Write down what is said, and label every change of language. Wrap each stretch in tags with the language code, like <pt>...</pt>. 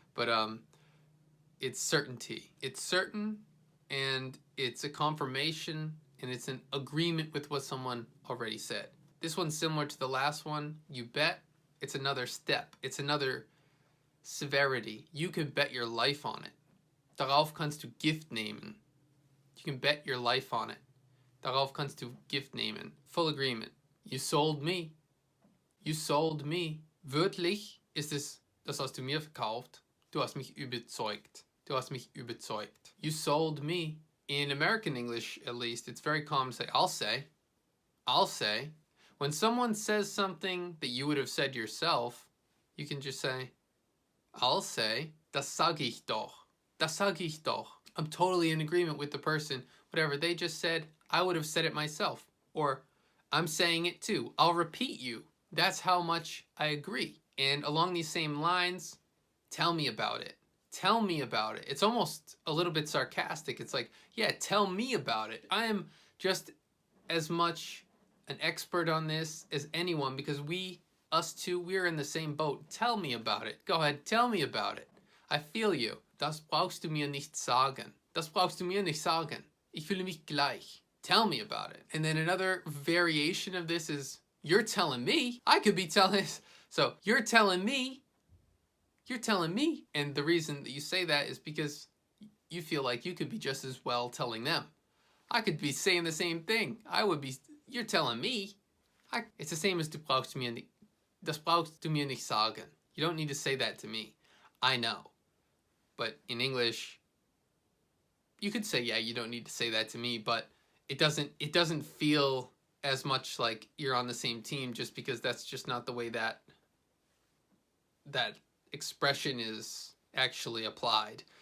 <en>But it's certainty. It's certain, and it's a confirmation, and it's an agreement with what someone already said. This one's similar to the last one. You bet. It's another step. It's another severity. You can bet your life on it.</en> <de>Darauf kannst du Gift nehmen.</de> <en>You can bet your life on it.</en> <de>Darauf kannst du Gift nehmen.</de> <en>Full agreement. You sold me.</en> <de>You sold me. Wörtlich ist es, das hast du mir verkauft. Du hast mich überzeugt. Du hast mich überzeugt.</de> <en>You sold me. In American English, at least, it's very common to say, I'll say. I'll say. When someone says something that you would have said yourself, you can just say, I'll say,</en> <de>das sag ich doch.</de> <en>Das sag ich doch. I'm totally in agreement with the person. Whatever they just said, I would have said it myself. Or, I'm saying it too. I'll repeat you. That's how much I agree. And along these same lines, tell me about it. Tell me about it. It's almost a little bit sarcastic. It's like, yeah, tell me about it. I am just as much an expert on this as anyone because us two, we're in the same boat. Tell me about it. Go ahead, tell me about it. I feel you.</en> <de>Das brauchst du mir nicht sagen. Das brauchst du mir nicht sagen. Ich fühle mich gleich.</de> <en>Tell me about it. And then another variation of this is, you're telling me. I could be telling. So, you're telling me. You're telling me. And the reason that you say that is because you feel like you could be just as well telling them. I could be saying the same thing. You're telling me. It's the same as</en> <de>das brauchst du mir nicht sagen.</de> <en>You don't need to say that to me. I know. But in English, you could say, yeah, you don't need to say that to me, but it doesn't feel as much like you're on the same team just because that's just not the way that that expression is actually applied.</en>